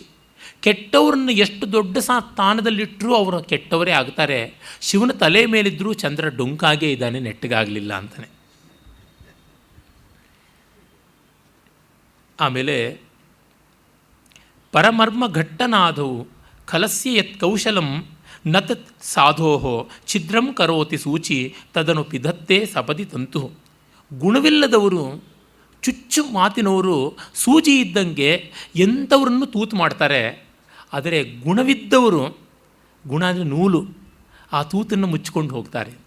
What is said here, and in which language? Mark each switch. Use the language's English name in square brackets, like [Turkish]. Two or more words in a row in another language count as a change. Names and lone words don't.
[Kannada] ಕೆಟ್ಟವ್ರನ್ನ ಎಷ್ಟು ದೊಡ್ಡ ಸ್ಥಾನದಲ್ಲಿಟ್ಟರೂ ಅವರು ಕೆಟ್ಟವರೇ ಆಗ್ತಾರೆ. ಶಿವನ ತಲೆ ಮೇಲಿದ್ದರೂ ಚಂದ್ರ ಡೊಂಕಾಗೇ ಇದ್ದಾನೆ, ನೆಟ್ಟಗಾಗಲಿಲ್ಲ ಅಂತಾನೆ. ಆಮೇಲೆ ಪರಮರ್ಮ ಘಟ್ಟನಾದವು [Sanskrit] ಖಲಸ್ಯ ಯತ್ ಕೌಶಲಂ ನ ತತ್ ಸಾಧೋ ಛಿದ್ರಂ ಕರೋತಿ ಸೂಚಿ ತದನು ಪಿಧತ್ತೆ ಸಪದಿ ತಂತು. [Kannada] ಗುಣವಿಲ್ಲದವರು, ಚುಚ್ಚು ಮಾತಿನವರು ಸೂಜಿ ಇದ್ದಂಗೆ ಎಂಥವ್ರನ್ನು ತೂತು ಮಾಡ್ತಾರೆ. ಆದರೆ ಗುಣವಿದ್ದವರು, ಗುಣ ಅಂದರೆ ನೂಲು, ಆ ತೂತನ್ನು ಮುಚ್ಚಿಕೊಂಡು ಹೋಗ್ತಾರೆ ಅಂತ.